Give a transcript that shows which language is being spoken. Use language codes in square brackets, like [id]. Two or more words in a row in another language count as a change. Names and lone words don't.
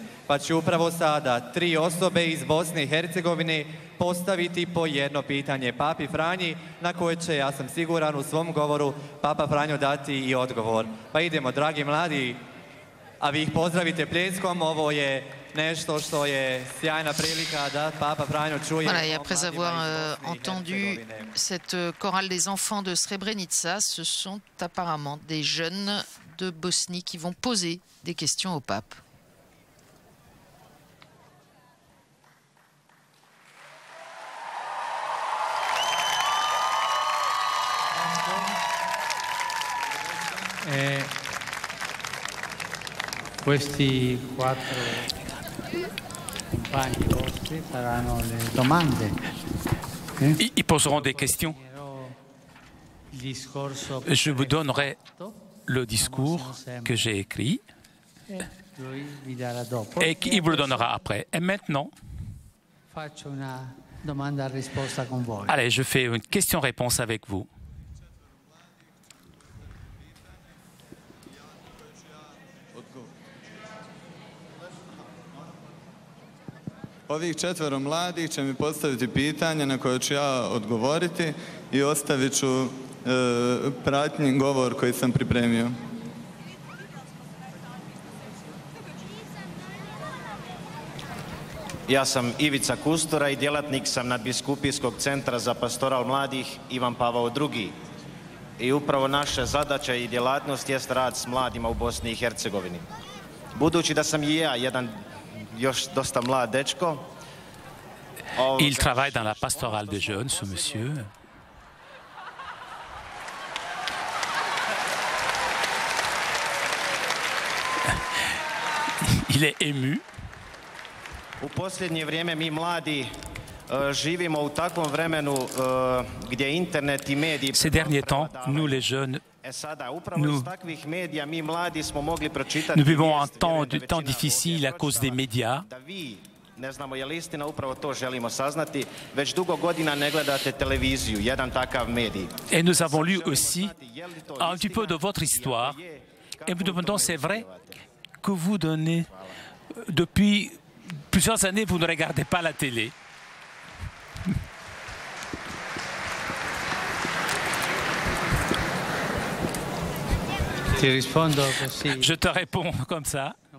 [hr] Pa će upravo sada 3 osobe iz Bosne i Hercegovine postaviti po jedno pitanje Papi Franji, na koje će, ja sam siguran, u svom govoru Papa Franjo dati i odgovor. Pa idemo, dragi mladi, a vi ih pozdravite pljeskom, ovo je nešto što je sjajna prilika da Papa Franjo čuje. [fr] Voilà, et après avoir entendu cette chorale des enfants de Srebrenica, ce sont apparemment des jeunes de Bosnie qui vont poser des questions au pape. [it] Questi 4 compagni vostri faranno le domande. [fr] Ils poseront des questions. Je vous donnerai le discours que j'ai écrit et il vous le donnera après. Et maintenant, allez, je fais une question-réponse avec vous. [hr] Ovih 4 mladih će mi postaviti pitanje na koje ću ja odgovoriti i ostavit ću pratnji govor koji sam pripremio. Ja sam Ivica Kustura i djelatnik sam Nadbiskupijskog centra za pastoral mladih Ivan Pavao II. I upravo naša zadaća i djelatnost jest rad s mladima u Bosni i Hercegovini. Budući da sam i ja jedan još dosta mlad dečko. [fr] Il travaille dans la pastorale des jeunes, ce monsieur. Il est ému. [hr] U posljednje vrijeme mi mladi živimo u takvom vremenu gdje internet i mediji... [fr] Ces derniers temps, nous les jeunes, nous vivons un temps difficile à cause des médias. [hr] Ne znamo je li istina, upravo to želimo saznati. Već dugo godina ne gledate televiziju, jedan takav medij. [fr] Et nous avons lu aussi un petit peu de votre histoire. Et nous demandons, c'est vrai que vous donnez, depuis plusieurs années, vous ne regardez pas la télé. Je te réponds comme ça.